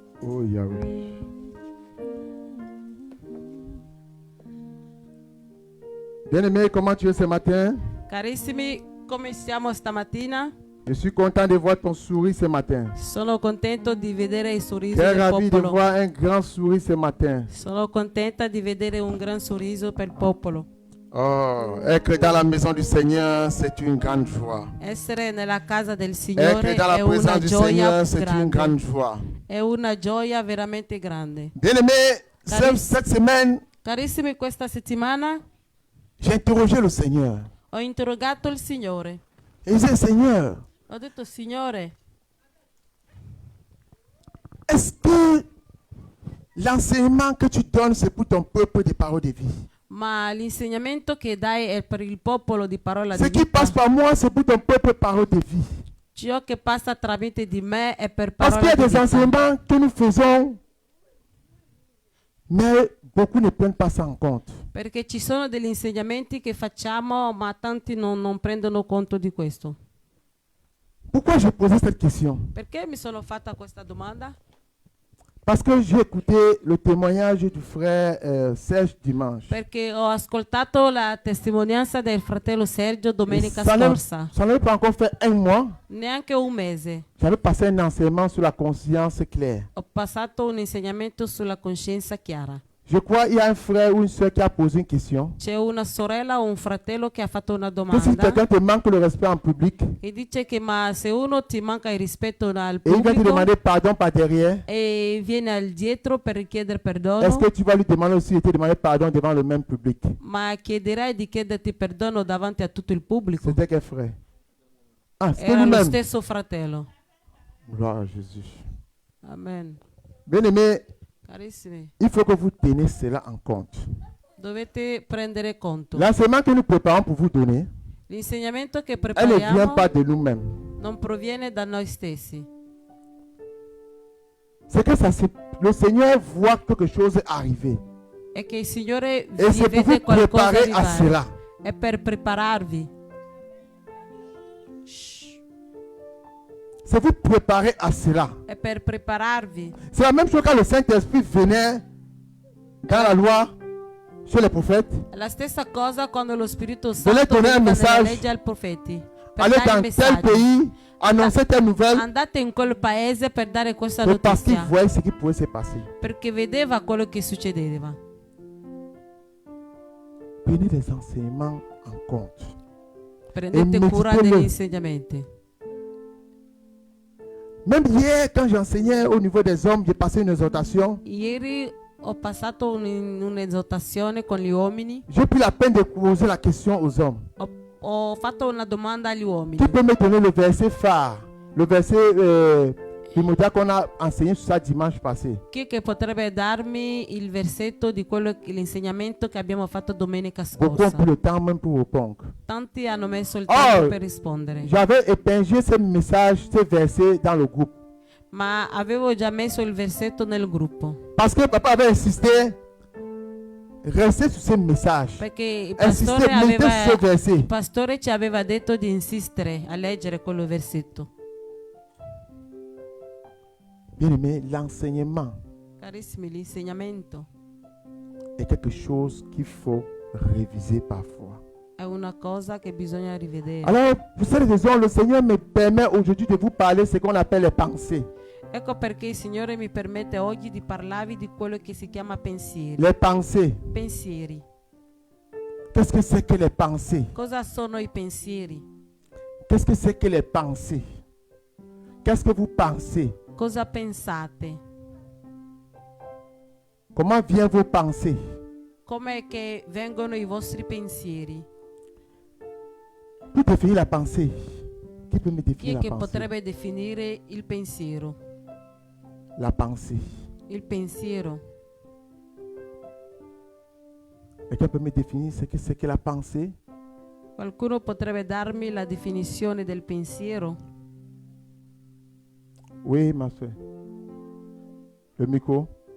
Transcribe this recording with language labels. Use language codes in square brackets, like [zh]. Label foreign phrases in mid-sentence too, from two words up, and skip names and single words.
[fr] Oh Yahweh. Bien-aimé, comment tu es ce matin? [it] Carissimi, come siamo stamattina? [fr] Je suis content de voir ton sourire ce matin. [it] Sono contento di vedere il sorriso [fr] Très [it] del [fr] ravi de [it] popolo. [fr] voir un grand sourire ce matin. [it] Sono contenta di vedere un gran sorriso per il popolo. [fr] Oh, être dans la maison du Seigneur, c'est une grande joie. [it] Essere nella casa del Signore [fr] Être dans la [it] è una [fr] présence du [it] gioia [fr] Seigneur, c'est une grande [it] grande. [fr] joie. [it] È una gioia veramente grande. [fr] Bien-aimé, [it] Carissimi. [fr] cette semaine, [it] Carissimi, questa settimana [fr] j'ai interrogé le Seigneur. [it] ho interrogato il Signore. [fr] Et je disais, Seigneur, [it] Ho detto, Signore, [fr] est-ce que l'enseignement que tu donnes, c'est pour ton peuple des paroles de vie? [it] ma l'insegnamento che dai è per il popolo di parola [fr] Ce [it] di [fr] qui [it] vita? [fr] passe par moi, c'est pour ton peuple paroles de vie. [it] Ciò che passa tramite di me è per [fr] Parce qu'il y [it] parola [fr] a [it] di [fr] des [it] vita. [fr] enseignements que nous faisons, mais beaucoup ne prennent pas ça en compte. [it] Perché ci sono degli insegnamenti che facciamo, ma tanti non prendono conto di questo. [fr] Pourquoi je posais cette question? [it] Perché mi sono fatta questa domanda? [fr] Parce que j'ai écouté le témoignage du frère Serge dimanche. [it] Perché ho ascoltato la testimonianza del fratello Sergio domenica [fr] Ça [it] scorsa. [fr] n'avait pas encore fait un mois. [it] Neanche un mese. [fr] J'avais passé un enseignement sur la conscience claire. [it] Ho passato un insegnamento sulla coscienza chiara. [fr] Je crois qu'il y a un frère ou une soeur qui a posé une question. [it] C'è una sorella o un fratello che ha fatto una [fr] Que si [it] domanda [fr] quelqu'un te manque le respect en public [it] e dice che ma se uno ti manca il rispetto al [fr] et il vient te [it] pubblico [fr] demander pardon par derrière, [it] e viene al dietro per richiedere perdono, [fr] est-ce que tu vas lui demander aussi de te demander pardon devant le même public? [it] ma chiederai di chiederti perdono davanti a tutto il pubblico? [fr] C'était quel frère? Ah, c'était [it] Era lo [fr] lui-même. [it] stesso fratello. [fr] Gloire à Jésus. Amen. Bien-aimé, [it] Carissimi, [fr] il faut que vous teniez cela en compte. [it] dovete prendere conto. [fr] L'enseignement que nous préparons pour vous donner, [it] L'insegnamento che [fr] elle ne vient [it] prepariamo [fr] pas de nous-mêmes. [it] non proviene da noi stessi. [fr] C'est que le Seigneur voit quelque chose arriver. [it] È che il Signore [fr] Et [it] vi [fr] c'est pour vous [it] vede qualcosa [fr] préparer à [it] arrivare. [fr] cela. [it] È per prepararvi. [fr] C'est vous préparer à cela. [it] È per prepararvi. [fr] C'est la même chose quand le Saint-Esprit venait dans la loi chez les prophètes. [it] È la stessa cosa quando lo Spirito [fr] Venez [it] Santo [fr] donner un [it] veniva nella [fr] message. [it] legge ai profeti. Per [fr] Allez [it] dare [fr] dans tel [it] messaggi. [fr] pays, annoncer telle nouvelle. [it] Andate in quel paese per dare questa [fr] C'est parce qu'il [it] notizia. [fr] voyait ce qui pouvait se passer. [it] Perché vedeva quello che succedeva. [fr] Prenez les enseignements en compte. [it] Prendete E cura meditele. degli insegnamenti. [fr] Même hier, quand j'enseignais au niveau des hommes, j'ai passé une exhortation. [it] Ieri ho passato un'esortazione con gli uomini. [fr] J'ai pris la peine de poser la question aux hommes. [it] Ho fatto una domanda agli uomini. [fr] Qui peut me donner le verset phare, le verset primordial qu'on a enseigné sur ça dimanche passé? [it] Chi che potrebbe darmi il versetto di l'insegnamento che abbiamo fatto domenica [fr] Beaucoup ont [it] scorsa? [fr] pris le temps même pour répondre. [it] Tanti hanno messo il tempo [fr] Oh, [it] per rispondere. [fr] j'avais épinglé ce message, ce verset dans le groupe. [it] Ma avevo già messo il versetto nel gruppo. [fr] Parce que papa avait insisté, restez sur ce message. [it] Perché il [fr] Insistez, mettez ce verset. [it] pastore ci aveva detto di insistere a leggere quello versetto. [fr] Bien aimé, l'enseignement [it] Carissimi, l'insegnamento [fr] est quelque chose qu'il faut réviser parfois. [it] è una cosa che bisogna rivedere. [fr] Alors, pour cette raison, le Seigneur me permet aujourd'hui de vous parler ce qu'on appelle les pensées. [it] Ecco perché il Signore mi permette oggi di parlarvi di quello che si chiama pensieri. [fr] Les pensées. [it] Pensieri. [fr] Qu'est-ce que c'est que les pensées? [it] Cosa sono i pensieri? [fr] Qu'est-ce que c'est que les pensées? Qu'est-ce que vous pensez? [it] Cosa pensate? [fr] Comment viennent vos pensées? [it] Com'è che vengono i vostri pensieri? [fr] Pour définir la pensée, qui peut me [it] Chi [fr] définir [it] è [fr] la [it] che [fr] pensée? [it] potrebbe definire il pensiero? [fr] La pensée. [it] Il pensiero. [fr] Quelqu'un peut me définir ce que c'est que la pensée? [it] Qualcuno potrebbe darmi la definizione del pensiero? [fr] Oui, ma soeur. Le micro.